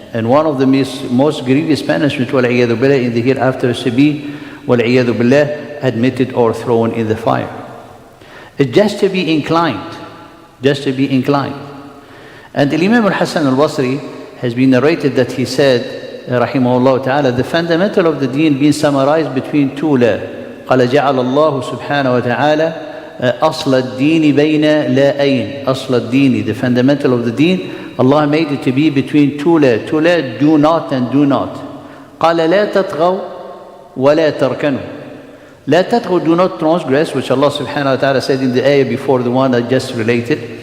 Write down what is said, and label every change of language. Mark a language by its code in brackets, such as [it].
[en] And one of the most grievous punishment, [ar] وَالْعِيَاذُ بِاللَّهِ, [en] in the hereafter is to be, وَالْعِيَاذُ بِاللَّهِ, admitted or thrown in the fire. It's just to be inclined, just to be inclined. And Imam al-Hasan al-Basri has been narrated that he said, rahimahullah ta'ala, the fundamental of the deen being summarized between two la. [ar] قال جعل الله سبحانه وتعالى أصل الدين بين لاءين. أصل الدين, [en] the fundamental of the deen, Allah made it to be between two la. Two la, do not and do not. [ar] قال لا تطغوا ولا تركنوا. لا تطغوا, [en] do not transgress, which Allah subhanahu wa ta'ala said in the ayah before the one I just related.